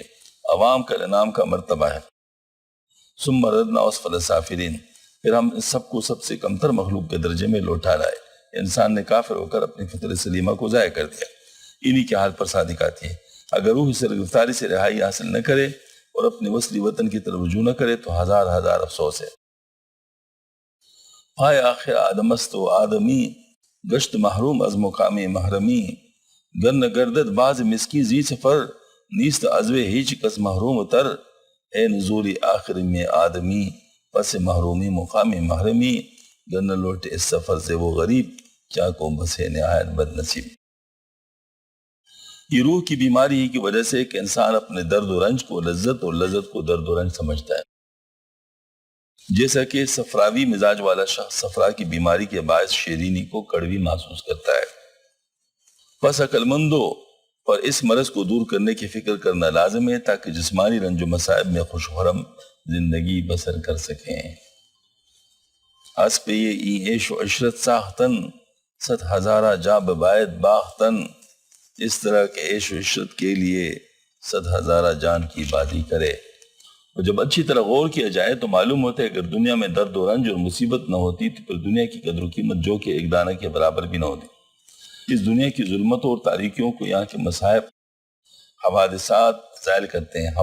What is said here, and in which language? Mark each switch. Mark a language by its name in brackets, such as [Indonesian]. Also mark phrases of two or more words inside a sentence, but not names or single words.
[Urdu] عوام کا انعام کا مرتبہ ہے۔ [Arabic] ثم ردنا اسفل سافلین، [Urdu] پھر ہم اس سب کو سب سے کمتر مخلوق کے درجے میں لوٹا لائے۔ انسان نے کافر ہو کر اپنی فطرت سلیمہ کو ضائع کر دیا۔ انہی کے حال پر صادق آتی ہے۔ اگر روح اس گرفتاری سے رہائی حاصل نہ کرے اور اپنے وصلی وطن کی طرف رجوع نہ کرے تو ہزار ہزار افسوس ہے۔ [Persian] پائے آخر آدم است و آدمی، گشت محروم از مقام محرمی، گر نہ گردد باز مسکی زی سفر، نیست عزو ہیچ کس محروم تر، [Urdu] اے نزول آخر میں آدمی، پس محرومی مقام محرمی، گر نہ لوٹے اس سفر سے وہ غریب، کیا کو بس ہے نہایت بد نصیب۔ یہ روح کی بیماری کی وجہ سے کہ انسان اپنے درد و رنج کو لذت اور لذت کو درد و رنج سمجھتا ہے۔ جیسا کہ صفراوی مزاج والا شخص صفرا کی بیماری کے باعث شیرینی کو کڑوی محسوس کرتا ہے۔ پس عقل مندوں پر اس مرض کو دور کرنے کی فکر کرنا لازم ہے تاکہ جسمانی رنج و مصائب میں خوش خرم زندگی بسر کر سکیں۔ اس پہ یہ [Persian] عیش و عشرت ساختن، 100,000 جا بباید باختن، [Urdu] اس طرح کے عیش و عشرت کے لیے 100,000 جان کی بازی کرے۔ اور جب اچھی طرح غور کیا جائے تو معلوم ہوتا ہے کہ اگر دنیا میں درد و رنج اور مصیبت نہ ہوتی تو پھر دنیا کی قدر و قیمت جو کہ ایک دانہ کے برابر بھی نہ ہوتی۔ اس دنیا کی ظلمتوں اور تاریکیوں کو یہاں کے مصائب حوادثات زائل کرتے ہیں۔